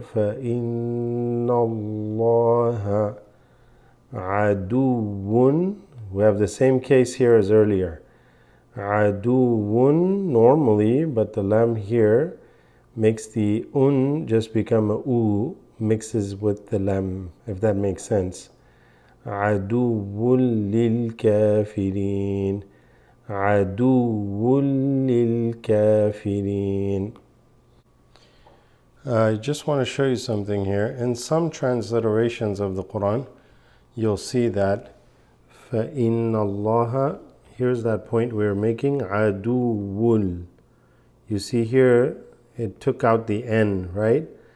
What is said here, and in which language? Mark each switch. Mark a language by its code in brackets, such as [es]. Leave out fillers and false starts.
[ar] فإن الله عدو. [en] We have the same case here as earlier. عدو normally, but the lam here makes the just become a u, mixes with the lam, if that makes sense. [ar] عدو للكافرين عدو للكافرين. [en] I just want to show you something here. In some transliterations of the Quran, you'll see that [ar] فَإِنَّ اللَّهَ, [en] here's that point we're making, عَدُوٌ. You see here, it took out the N, right?